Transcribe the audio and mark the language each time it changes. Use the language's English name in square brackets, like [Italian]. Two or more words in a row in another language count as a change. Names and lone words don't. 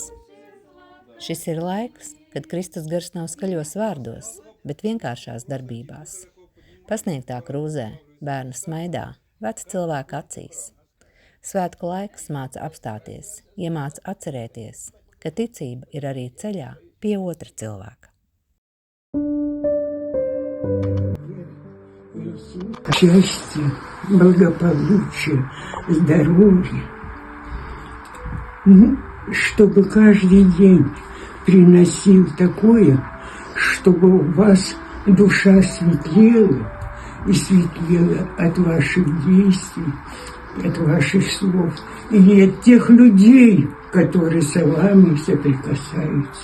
[Latvian] Šis ir laiks, kad Kristus gars nav skaļos vārdos, bet vienkāršās darbībās. Pasniegtā krūzē, bērnu smaidā, veca cilvēka acīs. Svētku laiks māca apstāties, iemāca atcerēties, ka ticība ir arī ceļā pie otra cilvēka. [Russian] Счастье, благополучие, здоровье. Чтобы каждый день приносил такое, чтобы у вас душа светлела и светлела от ваших действий, от ваших слов и от тех людей, которые с вами соприкасаются.